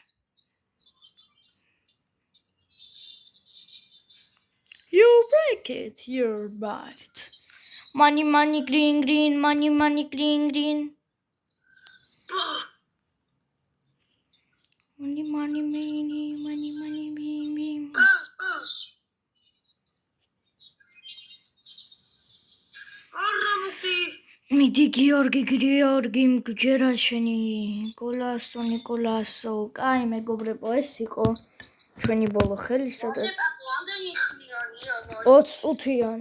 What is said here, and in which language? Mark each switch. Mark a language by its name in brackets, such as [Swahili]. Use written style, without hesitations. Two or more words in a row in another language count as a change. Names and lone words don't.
[English] You break it. You buy it. Money, money, green, green. Money, money, green, green. Money, money, money, money, money, money. [Georgian] მიდი გიორგი მგჯერა შენი ნიკოლასო. კაი მეგობრებო, ეს იყო ჩვენი ბოლო ხელი, სადაც 20 წუთიანი.